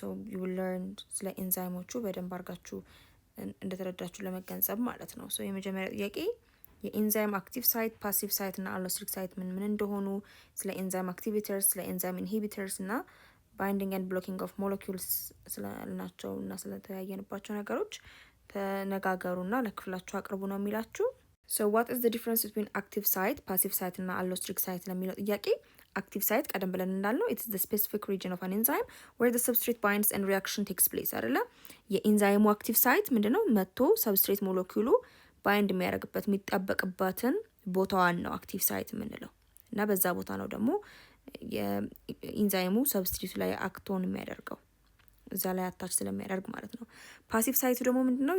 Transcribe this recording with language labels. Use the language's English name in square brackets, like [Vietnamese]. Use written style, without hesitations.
[English] you will learn [Amharic] ስለ ኤንዛይሞቹ በደንብ አድርጋችሁ እንደተረዳችሁ ለመገንዘብ ማለት ነው። የመጀመሪያ ጥያቄ የኤንዛይም አክቲቭ ሳይት፣ ፓሲቭ ሳይት እና አሎስteric ሳይት ምን እንደሆኑ፣ ስለ ኤንዛይም አክቲቪተርስ፣ ስለ ኤንዛይም ኢንሂቢተርስ እና ባይንዲንግ ኤንድ ብሎኪንግ ኦፍ ሞለኪውልስ ስለናቸው እና ስለተያየንባቸው ነገሮች ተነጋገሩና ለክፍላችሁ አቅርቡ ነው የሚላችሁ። [English] So what is the difference between active site, passive site እና allostric site [Amharic] ለሚለው ጥያቄ [English] active site [Amharic] ቀደም ብለን እንዳልነው [English] it's the specific region of an enzyme where the substrate binds and reaction takes place አይደለ? [Amharic] የኢንዛይሙ active site ምንድነው? መጥቶ substrate ሞለኪውሉ ባይንድ የሚያደርግበት የሚጣበቅበትን ቦታዋን ነው active site የምንለው እና በዛ ቦታ ነው ደግሞ የኢንዛይሙ substrate ላይ አክቶን የሚያደርገው እዛ ላይ አታች ስለሚያደርግ ማለት ነው። ፓሲቭ ሳይቱ ደግሞ ምንድነው?